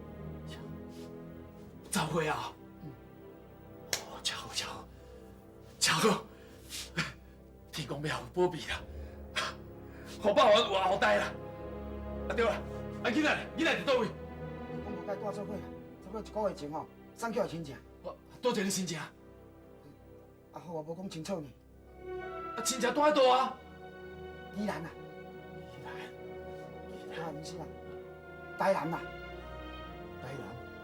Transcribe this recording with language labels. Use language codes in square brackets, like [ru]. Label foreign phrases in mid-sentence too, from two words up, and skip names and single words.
[nan] 10 岁啊！哦，真好，真好，真好！天公庙有保庇啦，好百万有后代啦。啊对啦，啊囡仔伫倒位？伊讲无甲伊带做伙啦，差不多1个月前吼，送去互亲戚。多谢你亲戚啊！阿豪也无讲清楚呢。啊亲戚住喺倒啊？宜兰啊，宜兰，啊，毋是啦，台南啦。台南。